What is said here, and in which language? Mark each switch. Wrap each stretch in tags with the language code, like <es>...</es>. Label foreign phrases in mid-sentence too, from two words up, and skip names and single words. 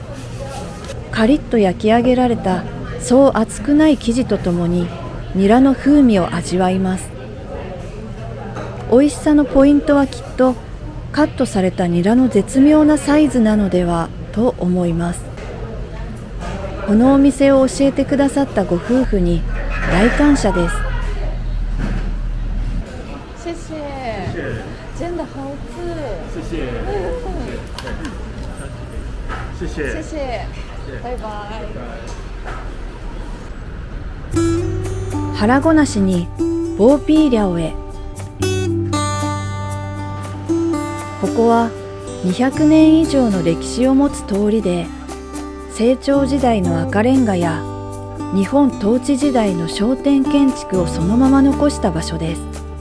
<ja>カリッと焼き上げられたそう厚くない生地とともにニラの風味を味わいます。美味しさのポイントはきっとカットされたニラの絶妙なサイズなのではと思います。このお店を教えてくださったご夫婦に大感謝です。</ja> <zh>谢谢，真的好吃。谢谢，谢谢，谢谢，拜拜。</zh> <ja>腹ごなしにボーピーリャオへ。ここは200年以上の歴史を持つ通りで、清朝時代の赤レンガや日本統治時代の商店建築をそのまま残した場所です。</ja>